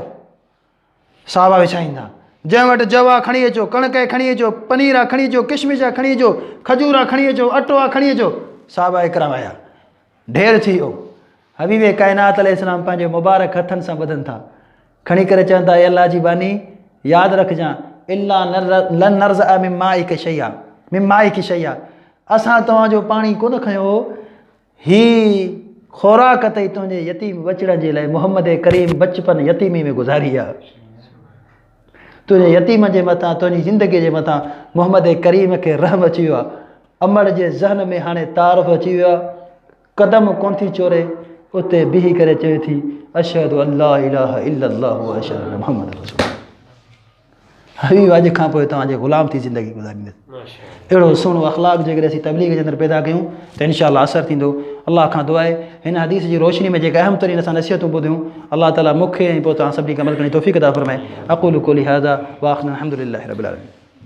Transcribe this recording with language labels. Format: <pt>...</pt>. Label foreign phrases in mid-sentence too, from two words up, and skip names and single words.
<sd>साहबा विछाईंदा, जंहिं वटि जव आहे खणी अचो, कणक आहे खणी अचो, पनीर आहे खणी अचो, किशमिश आहे खणी अचो, खजूर आहे खणी अचो, अटो आहे खणी अचो। साहबा इकराम आया। ढेर थी वियो। हबीबे काइनात अलैहिस्सलाम पंहिंजे मुबारक हथनि सां ॿधनि था, खणी करे चवनि था, अल्लाह जी बानी यादि रखजांइ,</sd> <ar>إلا لن نرز من مائك شيئا، من مائك شيئا,</ar> <sd>असां तव्हांजो पाणी कोन खयो, ही ख़ुराक अथई तुंहिंजे यतीम बचड़नि जे लाइ। मोहम्मद करीम बचपन यतीमी में गुज़ारी आहे। तुंहिंजे यतीम जे मथां, तुंहिंजी ज़िंदगीअ जे मथां मोहम्मद करीम खे रहम अची वियो आहे। अमर जे ज़हन में हाणे तारुफ़ अची वियो आहे। क़दम कोन थी चोरे, उते बीही करे चवे थी,</sd> <ar>أشهد أن لا إله إلا الله وأشهد أن محمدا رسول الله.</ar> <sd>हबीब अॼु खां पोइ तव्हांजे ग़ुलाम थी ज़िंदगी गुज़ारींदुसि। अहिड़ो सुहिणो अख़लाक़ जेकॾहिं असीं तबलीग जे अंदरि पैदा कयूं त इनशाअल्लाह असरु थींदो। अल्लाह खां दुआ आहे हिन हदीस जी रोशनी में जेके अहम तरीन असां नसीहतूं ॿुधियूं, अल्लाह ताला मूंखे ऐं पोइ तव्हां सभिनी खे अमल करण जी तौफ़ीक़ अता फ़रमाए।</sd> <ar>أقول قولي هذا وآخر الحمد لله رب العالمين.</ar>